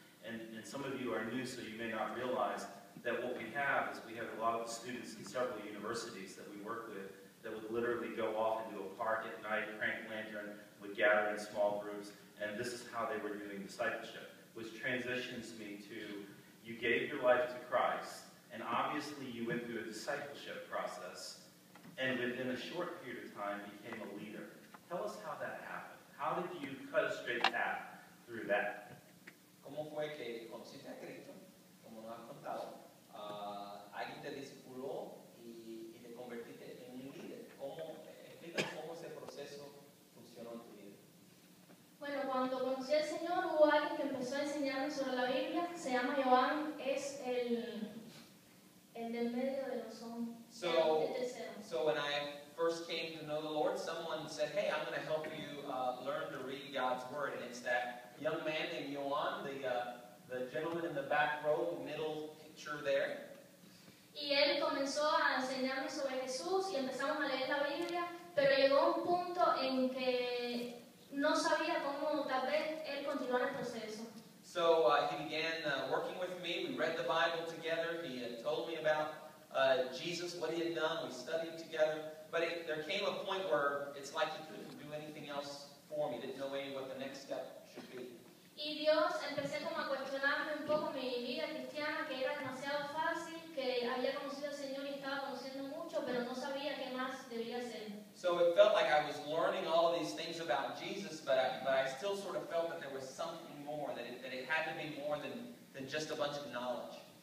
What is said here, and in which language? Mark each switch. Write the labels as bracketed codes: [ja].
[en] And some of you are new, so you may not realize that what we have is we have a lot of students in several universities that we work with that would literally go off into a park at night, crank lantern, would gather in small groups, and this is how they were doing discipleship, which transitions me to you gave your life to Christ, and obviously you went through a discipleship process, and within a short period of time became a leader. Tell us how that happened. How did you cut a straight path through that? [es] ¿Cómo fue que conociste a Cristo? Como nos has contado, alguien te discipuló y te convertiste en un líder. Explícanos cómo ese proceso funcionó en tu vida. Bueno, cuando conocí al Señor hubo alguien que empezó a enseñarme sobre la Biblia, se llama Joan, es el del medio de los hombres, el tercero. [en] So when I first came to know the Lord, someone said, "Hey, I'm going to help you learn to read God's Word," and it's that young man named Joan, the gentleman in the back row, the middle picture there. [es] Y él comenzó a enseñarme sobre Jesús y empezamos a leer la Biblia, pero llegó un punto en que no sabía cómo tal vez él continuara el proceso. [en] So he began working with me. read the Bible together. He had told me about Jesus, what he had done. We studied together. But there came a point where it's like he couldn't do anything else for me. Didn't know any what the next step should be. [es] Y Dios, empecé como a cuestionarme un poco mi vida cristiana, que era demasiado fácil, que había conocido al Señor y estaba conociendo mucho, pero no sabía qué más debía hacer. [en] So it felt like I was learning all of these things about Jesus, but I still sort of felt that there was something more, that it had to be more than just a bunch of knowledge.